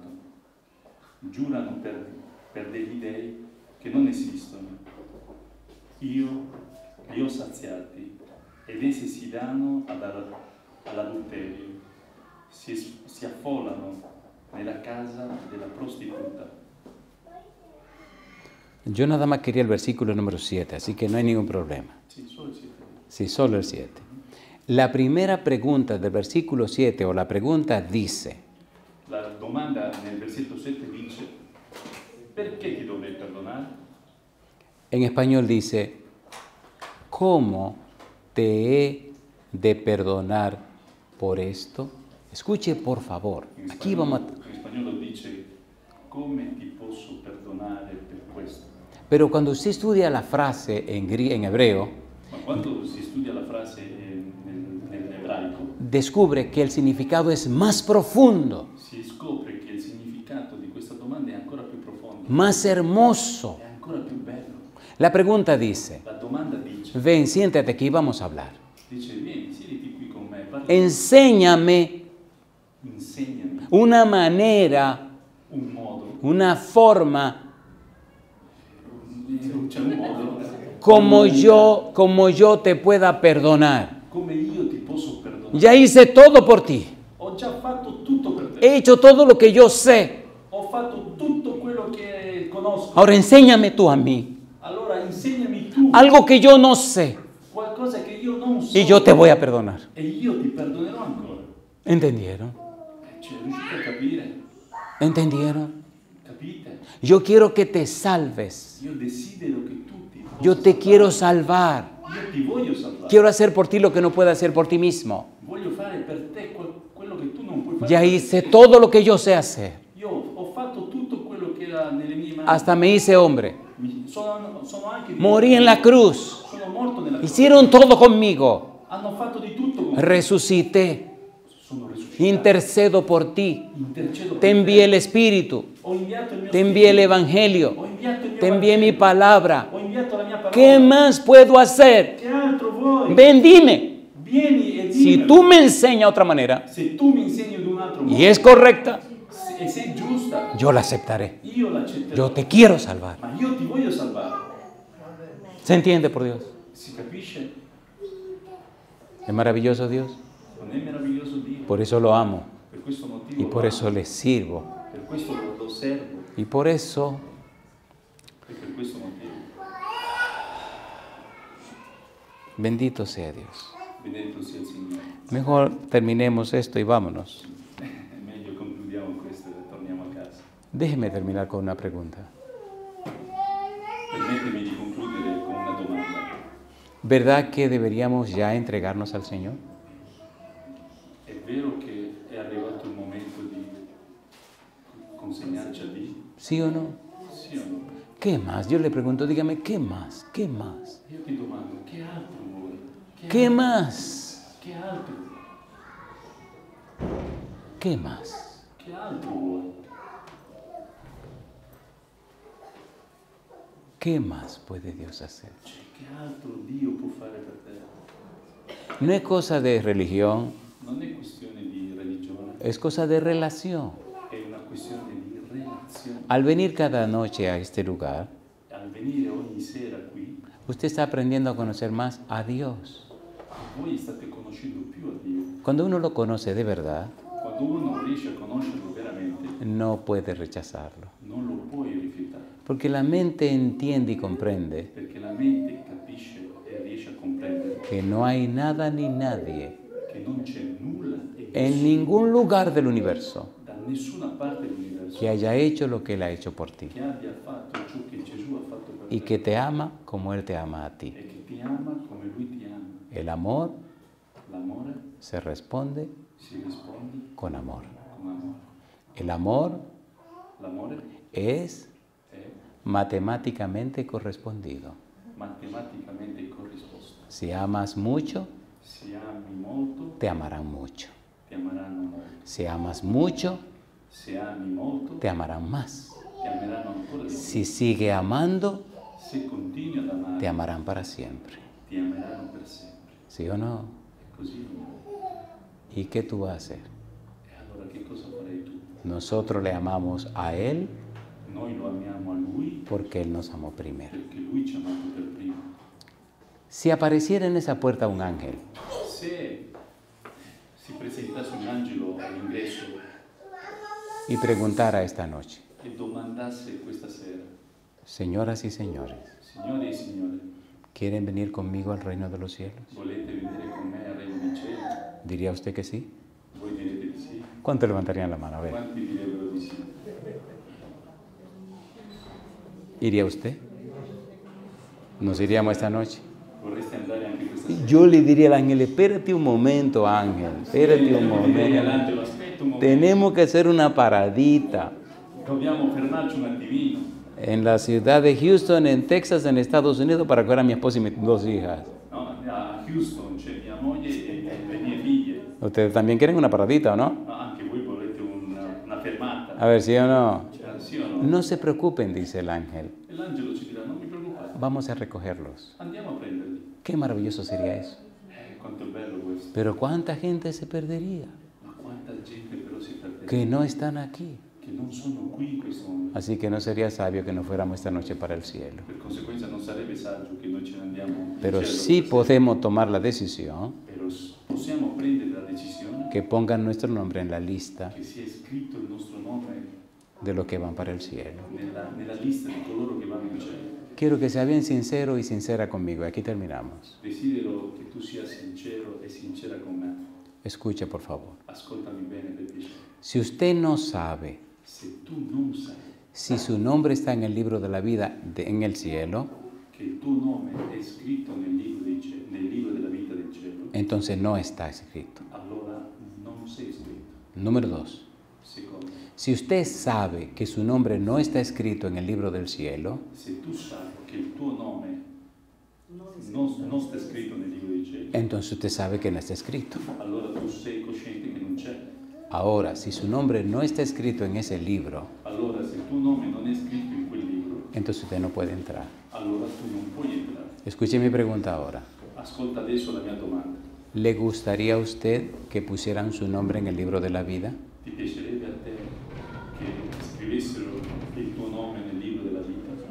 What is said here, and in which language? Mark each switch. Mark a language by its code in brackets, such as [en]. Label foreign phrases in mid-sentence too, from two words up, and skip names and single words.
[it] Giurano per degli dei che non esistono. Io li ho saziati ed essi si danno all'adulterio. Si affollano nella casa della prostituta. [es] Yo nada más quería el versículo número 7, así que no hay ningún problema. [it] Sì, solo il 7. [es] Sí, solo el 7. La primera pregunta del versículo 7 o la pregunta dice, [it] La domanda nel versetto 7 dice: perché ti dovrei perdonare? [es] en español dice, ¿cómo te he de perdonar por esto? Escuche por favor, aquí vamos a... [it] In spagnolo dice: come ti posso perdonare per questo? [es] Pero cuando usted estudia la frase en hebreo, [it] Ma quando si studia la frase nell'ebraico, [es] descubre que el significado es más profundo, [it] si scopre che il significato di questa domanda è ancora più profondo, [es] más hermoso. [it] è ancora più bello. [es] La pregunta dice, [it] La domanda dice: [es] ven, siéntate aquí, vamos a hablar. [it] vieni, siediti qui con me, parla, [es] Enséñame [it] insegnami [es] una manera, [it] un modo, [es] una forma, [it] c'è un modo [es] como yo te pueda perdonar. [it] come io ti posso perdonare. [es] Ya hice todo por ti. [it] Ho già fatto tutto per te. [es] He hecho todo lo que yo sé. [it] Ho fatto tutto quello che conosco. [es] Ahora enséñame tú a mí. [it] Allora insegnami tu [es] Algo que yo no sé. [it] qualcosa che io non so. [es] Y yo te voy a perdonar. [it] E io ti perdonerò ancora. [es] ¿Entendieron? [it] Cioè, riuscite a capire? [es] ¿Entendieron? [it] Capite? [es] Yo quiero que te salves. [it] Io desidero che tutti [es] Yo te quiero salvar. [it] Io ti voglio salvare. [es] Quiero hacer por ti lo que no puedes hacer por ti mismo. [it] Voglio fare per te quello che tu non puoi fare. [es] Ya [it] per [es] hice [it] te. [es] todo lo que yo sé hacer. [it] Io ho fatto tutto quello che era nelle mie mani. [es] Hasta me hice hombre. [it] Sono anche [es] Morí en la cruz. [it] Sono morto nella cruz. [es] Hicieron todo conmigo. [it] Hanno fatto di tutto con me. [es] Resucité. [it] Sono risuscitato. [es] Intercedo por ti. [it] Intercedo per [es] Te envié el Espíritu. [it] Ho inviato il mio [es] Te envié el [it] spirito. [es] Evangelio. [it] Ho inviato il mio [es] Te envié mi [it] Vangelo. [es] palabra. [it] Ho inviato la mia parola. [es] ¿Qué más puedo hacer? [it] Che altro vuoi? [es] Ven, dime. [it] Vieni e [es] Si [it] dimmi. [es] tú me enseñas otra manera [it] Se tu mi insegni di un altro modo [es] y es correcta, [it] e sei giusta, [es] yo la aceptaré. [it] io l'accetterò. [es] Yo te quiero salvar. [it] Ma io ti voglio salvare. [es] ¿Se entiende, por Dios? [it] Si capisce? [es] Es maravilloso Dios. [it] Non è meraviglioso Dio? [es] Por eso lo amo. [it] Per questo motivo [es] Y por lo eso amo. le sirvo. [it] Per questo lo servo. [es] Y por eso [it] E per questo motivo. [es] bendito sea Dios. [it] Benedetto sia il Signore. [es] Mejor terminemos esto y vámonos. [it] È meglio concludiamo questo e torniamo a casa. [es] Déjeme terminar con una pregunta. [it] Permettimi di concludere con una domanda. [es] ¿Verdad que deberíamos ya entregarnos al Señor? [it] È vero che è arrivato il momento di consegnarci a Dio? [es] ¿Sí o no? [it] Sì o no? [es] ¿Qué más? Yo le pregunto, dígame, ¿qué más? ¿Qué más? [it] Io ti domando, che altro vuoi? [es] ¿Qué [it] altro? [es] más? [it] Che altro? [es] ¿Qué más? [it] Che altro vuoi? [es] ¿Qué más puede Dios hacer? [it] Cioè, che altro Dio può fare per te? [es] No es cosa de religión, [it] Non è questione di religione, [es] es cosa de relación. [it] è una questione di relazione. [es] Al venir cada noche a este lugar, [it] Al venire ogni sera qui, [es] usted está aprendiendo a conocer más a Dios. [it] voi state conoscendo più a Dio. [es] Cuando uno lo conoce de verdad, [it] Quando uno riesce a conoscerlo veramente, [es] no puede rechazarlo. [it] non lo puoi rifiutare, [es] Porque la mente entiende y comprende [it] perché la mente capisce e riesce a comprendere [es] que no hay nada ni nadie [it] che non c'è nulla e [es] en ningún lugar del universo [it] da nessuna parte dell'universo [es] que haya hecho lo que Él ha hecho por ti [it] che abbia fatto ciò che Gesù ha fatto per [es] y [it] te [es] que te ama como Él te ama a ti. [it] e che ti ama come Lui ti ama. [es] El amor [it] L'amore [es] se responde [it] si risponde [es] con amor. [it] con amore. [es] El amor [it] L'amore [es] es [it] è [es] matemáticamente correspondido. [it] matematicamente corrisposto. [es] Si amas mucho, [it] Se ami molto, [es] te amarán mucho. [it] ti amaranno molto. [es] Si amas mucho, [it] Se ami molto, [es] te amarán más. [it] ti ameranno ancora di più. [es] Si sigue amando, [it] Se continui ad amare, [es] te amarán para siempre. [it] ti ameranno per sempre. [es] ¿Sí o no? [it] E così non è. [es] ¿Y qué tú vas a hacer? [it] E allora che cosa farai tu? [es] Nosotros le amamos a Él [it] Noi lo amiamo a Lui [es] porque Él nos amó primero. [it] perché Lui ci ha amato per primo. [es] Si apareciera en esa puerta un ángel [it] Se si presentasse un angelo all'ingresso [es] y preguntara esta noche, [it] e domandasse questa sera, [es] señoras y señores, [it] Signore e signore, [es] ¿quieren venir conmigo al reino de los cielos? [it] volete venire con me al regno dei cieli? [es] ¿Diría usted que sí? [it] Voi direte di sì. [es] ¿Cuántos levantarían la mano? A ver, [it] Quanti direbbero di sì? [es] ¿iría usted? ¿Nos iríamos esta noche? [it] Vorreste andare anche questa sera? [es] Yo le diría al ángel, espérate un momento, ángel, espérate un [it] Direi [es] momento. [it] all'angelo, aspetta un momento, [es] Tenemos que hacer una paradita [it] dobbiamo fermarci un attimino. [es] en la ciudad de Houston, en Texas, en Estados Unidos, para cuidar a mi esposa y mis dos hijas. [it] No, a Houston c'è mia moglie e le mie figlie. [es] ¿Ustedes también quieren una paradita o no? [it] No, anche voi volete una fermata. [es] A ver, ¿sí o no? [it] Cioè, sì o no? [es] No se preocupen, dice el ángel. [it] E l'angelo ci dirà, non vi preoccupate, [es] Vamos a recogerlos. [it] andiamo a prenderli. [es] Qué maravilloso sería eso. [it] Quanto è bello questo. [es] Pero ¿cuánta gente se perdería [it] Ma quanta gente però si perde, [es] que no están aquí? [it] che non sono qui in questo momento. [es] Así que no sería sabio que nos fuéramos esta noche para el cielo. [it] Per conseguenza non sarebbe saggio che noi ce ne andiamo in [es] Pero [it] cielo [es] sí [it] questa sera. [es] podemos tomar la decisión [it] Però possiamo prendere la decisione [es] que pongan nuestro nombre en la lista [it] che sia scritto il nostro nome [es] de los que van para el cielo. [it] nella lista di coloro che vanno in cielo. [es] Quiero que sea bien sincero y sincera conmigo. Aquí terminamos. [it] Desidero che tu sia sincero e sincera con me. [es] Escuche, por favor. [it] Ascoltami bene per piacere. [es] Si usted no sabe [it] Se tu non sai [es] si su nombre está en el libro de la vida en el cielo, [it] che il tuo nome è scritto nel libro della vita del cielo, [es] entonces no está escrito. [it] allora non sei scritto. [es] Número 2. [it] Secondo, [es] Si usted sabe que su nombre no está escrito en el libro del cielo, [it] se tu sai che il tuo nome non sta scritto nel libro dei cieli, [es] entonces usted sabe que no está escrito. [it] allora tu sei cosciente che non c'è. [es] Ahora, si su nombre no está escrito en ese libro, [it] Allora se il tuo nome non è scritto in quel libro, [es] entonces usted no puede entrar. [it] allora tu non puoi entrare. [es] Escuche mi pregunta ahora. [it] Ascolta adesso la mia domanda. [es] ¿Le gustaría a usted que pusieran su nombre en el libro de la vida? [it] Ti piacerebbe a te che scrivessero il tuo nome nel libro della vita?